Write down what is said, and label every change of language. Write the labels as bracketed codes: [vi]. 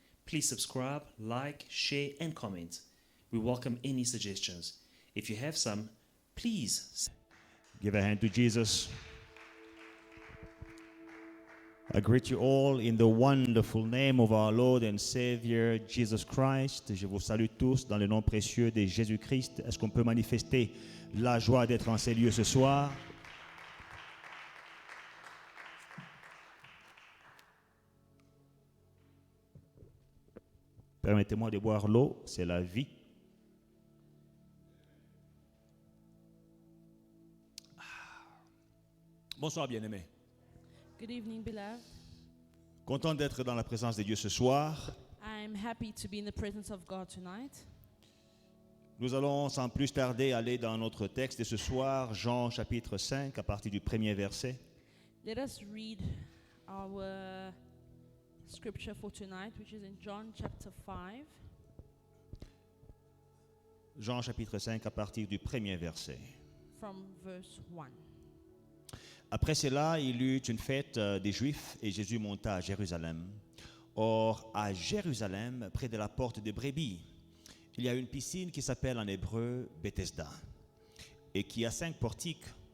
[en] Please subscribe, like, share, and comment. We welcome any suggestions. If you have some, please Give a hand to Jesus. I greet you all in the wonderful name of our Lord and Savior Jesus Christ. [fr] Je vous salue tous dans le nom précieux de Jésus-Christ. Est-ce qu'on peut manifester la joie d'être en ces lieux ce soir? Permettez-moi de boire l'eau, c'est la vie. Bonsoir, bien-aimés. [en] Good evening, beloved. [fr] Content d'être dans la présence de Dieu ce soir. [en] I'm happy to be in the presence of God tonight. [fr] Nous allons sans plus tarder aller dans notre texte de ce soir, Jean chapitre 5, à partir du premier verset. [en] Let us read our scripture for tonight, which is in John chapter 5. [fr] Jean chapitre 5, à partir du premier verset. [en] From verse 1. [fr] Après cela, il y eut une fête des Juifs et Jésus monta à Jérusalem. Or, à Jérusalem, près de la porte de Brebis, il y a une piscine qui s'appelle en hébreu Bethesda et qui a 5 portiques.